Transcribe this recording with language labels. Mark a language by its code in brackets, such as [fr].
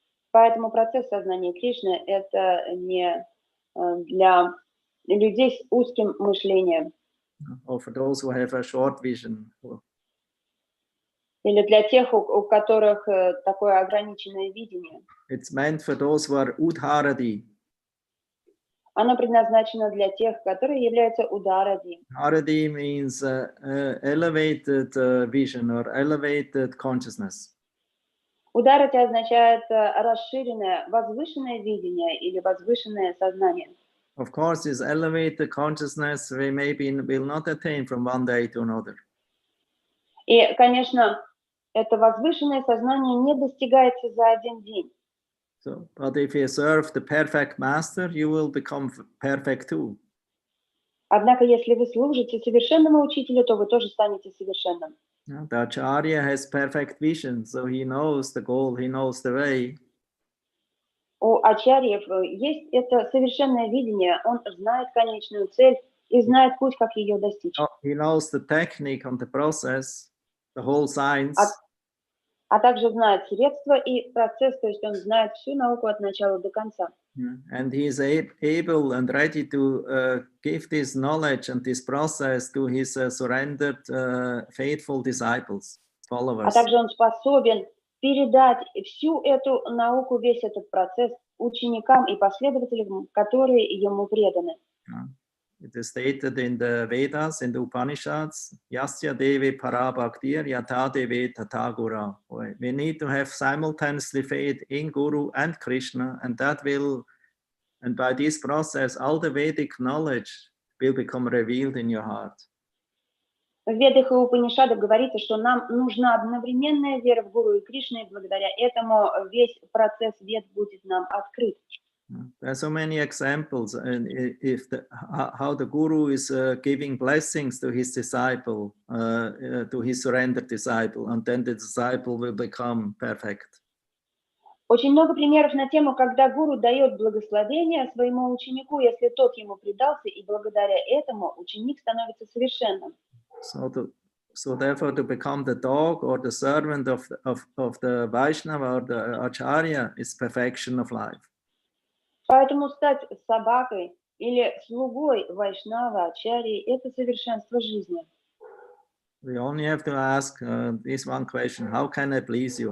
[ru] Поэтому процесс сознания Кришны – это не для людей с узким мышлением. [en] Or for those who have a short vision. [ru] Или для тех, у которых такое ограниченное видение. [en] It's meant for those who are udharati. [ru] Оно предназначено для тех, которые являются ударади. [en] Aradi means elevated vision or elevated consciousness. [ru] Ударади означает расширенное, возвышенное видение или возвышенное сознание. [en] Of course, this elevated consciousness we maybe will not attain from one day to another. [ru] И, конечно, это возвышенное сознание не достигается за один день. [en] So, but if you serve the perfect master, you will become perfect too. [ru] Однако, если вы служите совершенному учителю, то вы тоже станете совершенным. [en] The Acharya has perfect vision, so he knows the goal, he knows the way. [ru] У ачарьев есть это совершенное видение, он знает конечную цель и знает путь, как ее достичь. [en] He knows the technique and the process, the whole science. [ru] А также знает средства и процесс, то есть он знает всю науку от начала до конца. [en] And he is able and ready to give this knowledge and this process to his surrendered, faithful disciples, followers. [ru] А также он способен передать всю эту науку, весь этот процесс ученикам и последователям, которые ему преданы. [en] It is stated in the Vedas, in the Upanishads, [sa] Yasya Devi Parabhaktir Yata Devi Tata Guru. [en] We need to have simultaneously faith in Guru and Krishna, and that will, and by this process, all the Vedic knowledge will become revealed in your heart. [ru] В Ведах и Упанишадах говорится, что нам нужна одновременная вера в Гуру и Кришну, и благодаря этому весь процесс Вед будет нам открыт. [en] There are so many examples, and how the Guru is giving blessings to his disciple, to his surrendered disciple, and then the disciple will become perfect. [ru] Очень много примеров на тему, когда гуру дает благословение своему ученику, если тот ему предался, и благодаря этому ученик становится совершенным. [en] So therefore, to become the dog or the servant of the Vaishnava or the Acharya is perfection of life. [ru] Поэтому стать собакой или слугой Вайшнава, Ачарьи – это совершенство жизни. [en] We only have to ask this one question: how can I please you?